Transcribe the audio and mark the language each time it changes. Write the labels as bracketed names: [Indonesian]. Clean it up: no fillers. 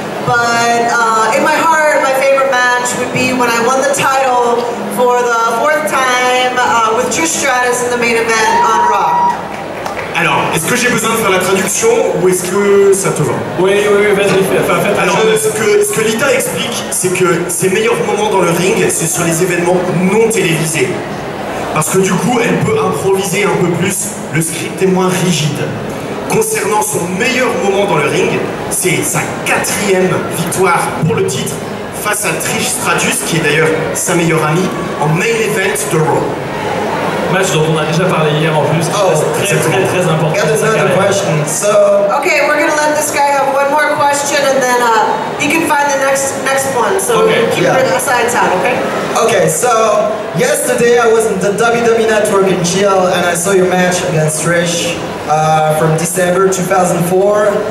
[English] But in my heart, my favorite match would be when I won the title for the 4th time with Trish Stratus in the main event on Raw. [French] Alors, est-ce que j'ai besoin de faire la traduction ou est-ce que ça te va? Oui, vas-y, fais. Alors, ce que Lita explique, c'est que ses meilleurs moments dans le ring, c'est sur les événements non télévisés. Parce que du coup, elle peut improviser un peu plus, le script est moins rigide. Concernant son meilleur moment dans le ring, c'est sa 4e victoire pour le titre face à Trish Stratus, qui est d'ailleurs sa meilleure amie, en main event de Raw. Match dont on a déjà parlé hier en plus, c'est très important. [English] Got another question. So. Okay, we're gonna let this guy have one more question, and then he can find the next one. So keep your sides out, okay? Okay, so yesterday I was in the WWE Network in GL, and I saw your match against Trish from December 2004.